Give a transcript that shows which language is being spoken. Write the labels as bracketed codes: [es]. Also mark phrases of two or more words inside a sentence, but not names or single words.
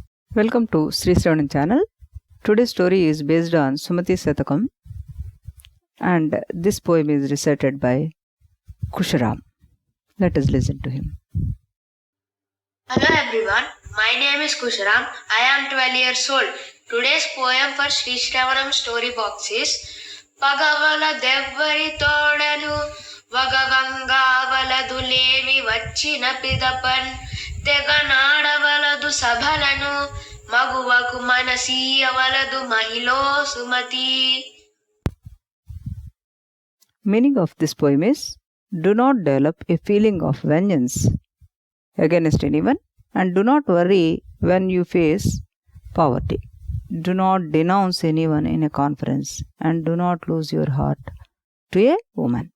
[en] Welcome to Sreepada channel. Today's story is based on Sumati Satakam and this poem is recited by Kusharam. Let us listen to him. Hello everyone, my name is Kusharam. I am 12 years old. Today's poem for Sreepada story box is [te] పగవల దెవ్వరితోడను వగవంగా వలదు లేమి వచ్చిన పిదపన్ దెగనాడవలదు సభలను మగువకు మనసీయవలదు మహిలో సుమతీ. [en] Meaning of this poem is: do not develop a feeling of vengeance against anyone and do not worry when you face poverty. Do not denounce anyone in a conference and do not lose your heart to a woman.